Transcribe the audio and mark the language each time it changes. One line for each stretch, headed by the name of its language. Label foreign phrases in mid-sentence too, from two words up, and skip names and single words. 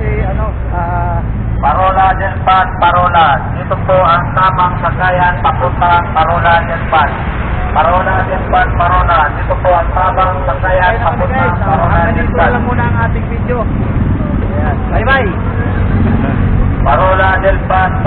Filipino: Parola del Pan, Parola. Dito po ang tamang sakayan papuntang Parola del Pan. Parola del Pan, Parola. Dito po ang tamang sakayan papuntang Parola del dito Pan. lang muna ang ating video. Ayan. Bye-bye. Parola del Pan.